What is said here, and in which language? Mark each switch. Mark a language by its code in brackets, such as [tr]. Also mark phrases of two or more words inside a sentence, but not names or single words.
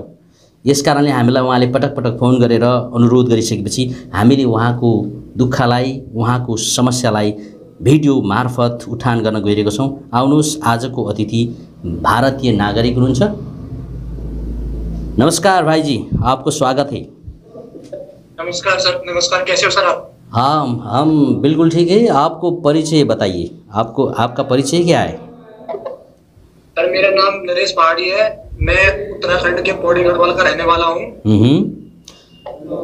[ne] यसकारणले हामीलाई उहाँले पटक पटक फोन गरेर अनुरोध गरिसकेपछि हामीले उहाँको दुःखलाई, उहाँको समस्यालाई भिडियो मार्फत उठान गर्न गइरहेका छौँ। आउनुहोस्, आजको अतिथि भारतीय नागरिक हुनुहुन्छ। [hi] नमस्कार भाई जी, आपको स्वागत है। नमस्कार सर। नमस्कार, कैसे हो सर आप? हाँ, हम बिल्कुल ठीक है। आपको परिचय बताइए, आपका परिचय क्या है? सर मेरा नाम नरेश पहाड़ी है, मैं उत्तराखंड के पौड़ी गढ़वाल का रहने वाला हूँ।